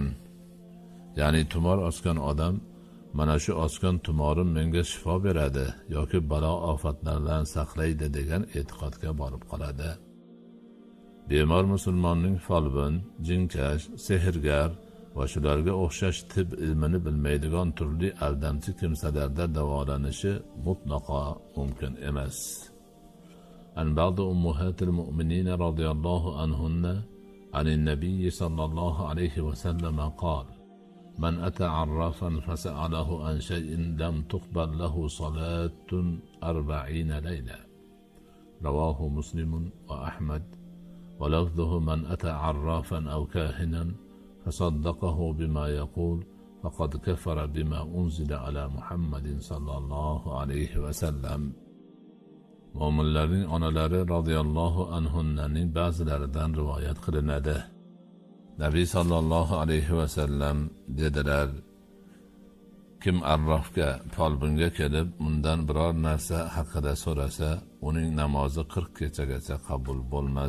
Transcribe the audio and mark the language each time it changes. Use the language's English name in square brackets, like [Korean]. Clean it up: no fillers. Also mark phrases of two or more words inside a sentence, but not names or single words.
[Uzbek] Ya'ni tumor osgan odam mana shu osgan tumorim menga shifo beradi yoki balo ofatlardan saqlaydi degan e'tiqodga borib qoladi. Bemor musulmonning folbin, jinkash, sehrgar va shularga o'xshash tib ilmini bilmaydigan turli aldamchi kimsalarda davolanishi mutlaqo mumkin emas. [Arabic] عن بعض أمهات المؤمنين رضي الله عنهن عن النبي صلى الله عليه وسلم قال من أتى عرافا فسأله عن شيء لم تقبل له صلاة 40 ليلة. رواه مسلم وأحمد. ولفظه من أتى عرافا أو كاهنا فصدقه بما يقول فقد كفر بما أنزل على محمد صلى الله عليه وسلم. [Uzbek] Mo'minlarning onalari radhiyallohu anhunnaning ba'zilaridan rivoyat qilinadi. Nabiy [Arabic] صلى الله عليه وسلم [Uzbek] dedilar: kim arrofga, folbinga kelib, undan biror narsa haqida so'rasa, uning namozi 40 kechagacha qabul bo'lmas.